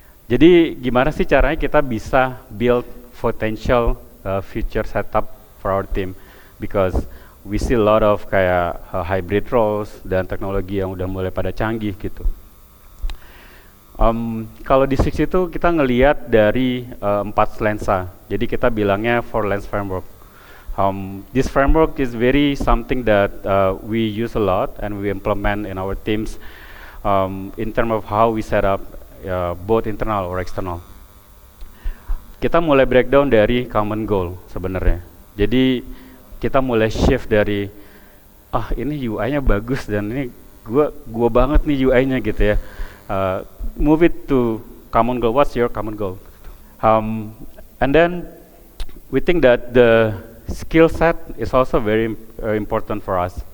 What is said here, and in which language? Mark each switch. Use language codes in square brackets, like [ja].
[id] Jadi gimana sih caranya kita bisa [en] build potential future setup for our team? Because we see a lot of [id] kayak [en] hybrid roles [id] dan teknologi yang udah mulai pada canggih gitu. Kalau di Six itu kita ngelihat dari 4 lensa. Jadi kita bilangnya [en] 4 lens framework. This framework is very something that we use a lot and we implement in our teams in terms of how we set up both internal or external. [id] Kita mulai breakdown dari common goal sebenarnya. Jadi kita mulai shift dari ini UI-nya bagus dan ini gua banget nih UI-nya gitu ya. [en] Move it to common goal. What's your common goal? And then we think that the skill set is also very important for us.